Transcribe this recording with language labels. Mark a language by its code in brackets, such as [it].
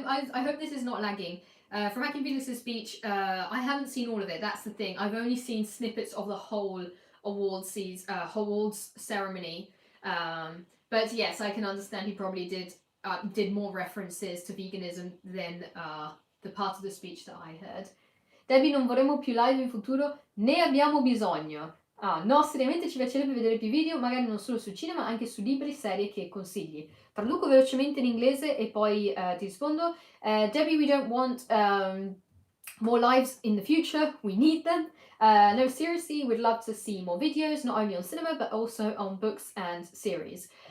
[en] I hope this is not lagging. From Joaquin Phoenix's speech, I haven't seen all of it. That's the thing. I've only seen snippets of the whole awards ceremony. But yes, I can understand he probably did more references to veganism than the part of the speech that I heard. [it] Debbie, non vorremmo più live in futuro, ne abbiamo bisogno. No, seriamente ci piacerebbe vedere più video, magari non solo sul cinema, ma anche su libri, serie che consigli. Traduco velocemente in inglese e poi ti rispondo. [en] Debbie, we don't want more lives in the future. We need them. No, seriously, we'd love to see more videos, not only on cinema, but also on books and series.